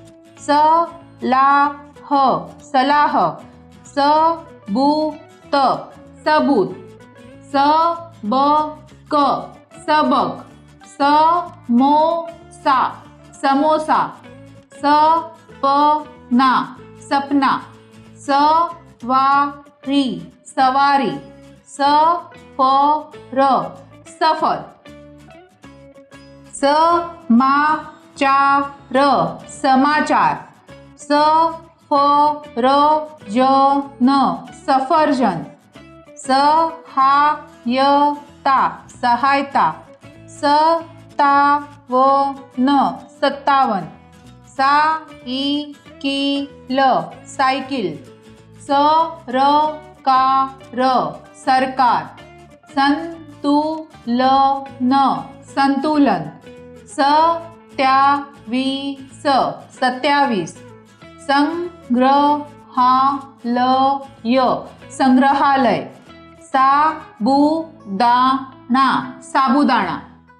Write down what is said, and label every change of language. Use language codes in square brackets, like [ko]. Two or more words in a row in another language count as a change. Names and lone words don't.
[hi] सलाह सलाह. सबूत सबूत. सबक सबक. समोसा समोसा. सपना सपना. सवारी सवारी. सफर सफर. समाचार समाचार. सफलता सफरजन सफरजन सहायता सहायता सत्तावन सत्तावन सायकिल सायकिल सरकार सरकार संतुलन संतुलन 27 27 संग्रहालय संग्रहालय साबुदाणा साबुदाणा